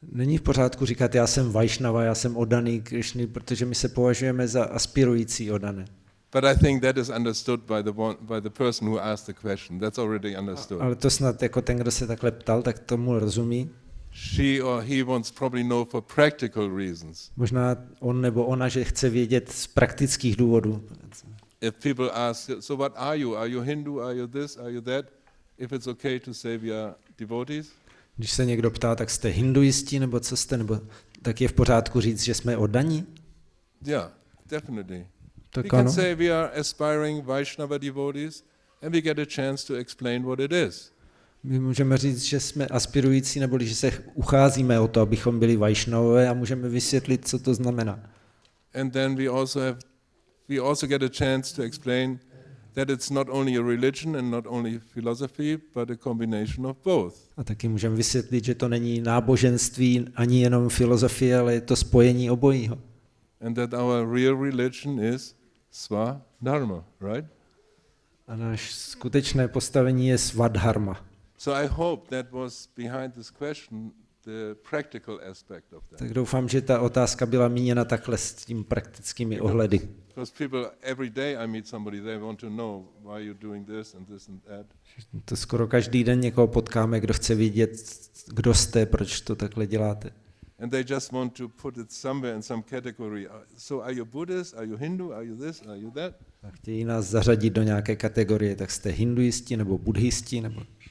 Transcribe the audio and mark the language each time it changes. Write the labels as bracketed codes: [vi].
[cs] Není v pořádku říkat, já jsem Vaishnava, já jsem oddaný Krishny, protože my se považujeme za aspirující oddané. [en] But I think that is understood by the person who asked the question. That's already understood. [cs] Ale to snad jako ten, kdo se takhle ptal, tak tomu rozumí. [en] She or he wants probably know for practical reasons. [cs] Možná on nebo ona, že chce vědět z praktických důvodů. [en] If people ask, so what are you? Are you Hindu? Are you this? Are you that? If it's okay to say we are devotees? [cs] Když se někdo ptá, tak jste hinduisti, nebo co jste, nebo tak je v pořádku říct, že jsme oddaní? [en] Yeah, definitely. [cs] Tak [en] we can say we are aspiring Vaishnava devotees, and we get a chance to explain what it is. [cs] My můžeme říct, že jsme aspirující, nebo že se ucházíme o to, abychom byli Vajšnavové a můžeme vysvětlit, co to znamená. [en] And then we also get a chance to explain that it's not only a religion and not only philosophy, but a combination of both. [cs] A taky můžeme vysvětlit, že to není náboženství ani jenom filozofie, ale je to spojení obojího. [en] And that our real religion is Swadharma, right? [cs] A náš skutečné postavení je Svadharma. [en] So I hope that was behind this question the practical aspect of that. [cs] Tak doufám, že ta otázka byla míněna takhle s tím praktickými ohledy. [en] Because people every day I meet somebody, they want to know why you're doing this and that. [cs] To skoro každý den někoho potkáme, kdo chce vědět, kdo jste, proč to takhle děláte. [en] And they just want to put it somewhere in some category. So are you Buddhist? Are you Hindu? Are you this? Are you that? [cs] A chtějí nás zařadit do nějaké kategorie, tak jste hinduisti nebo buddhisti nebo.